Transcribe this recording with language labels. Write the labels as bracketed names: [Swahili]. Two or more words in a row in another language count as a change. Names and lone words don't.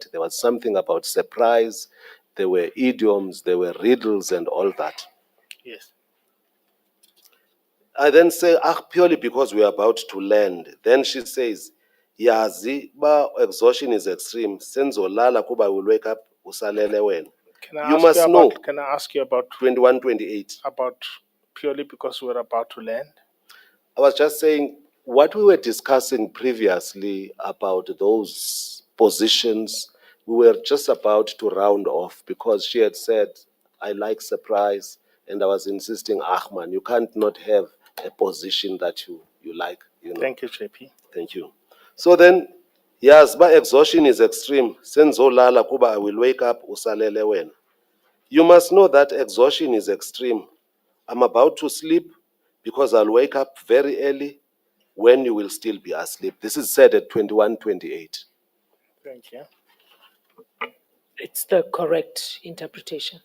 [English] There was something about surprise. There were idioms, there were riddles and all that. Yes. I then say, purely because we are about to land. Then she says, [Xhosa] yazi ba [English] exhaustion is extreme. [Xhosa] Senzolala kuba [English] will wake up [Xhosa] usalele wena. [English] You must know. Can I ask you about 21, 28. about purely because we're about to land? I was just saying what we were discussing previously about those positions, we were just about to round off because she had said, I like surprise. And I was insisting, Ahman, you can't not have a position that you like. You know. Thank you, JP. Thank you. So then, yes, but exhaustion is extreme. [Xhosa] Senzolala kuba [English] I will wake up [Xhosa] usalele wena. [English] You must know that exhaustion is extreme. I'm about to sleep because I'll wake up very early when you will still be asleep. This is said at 21, 28. Thank you. It's the correct interpretation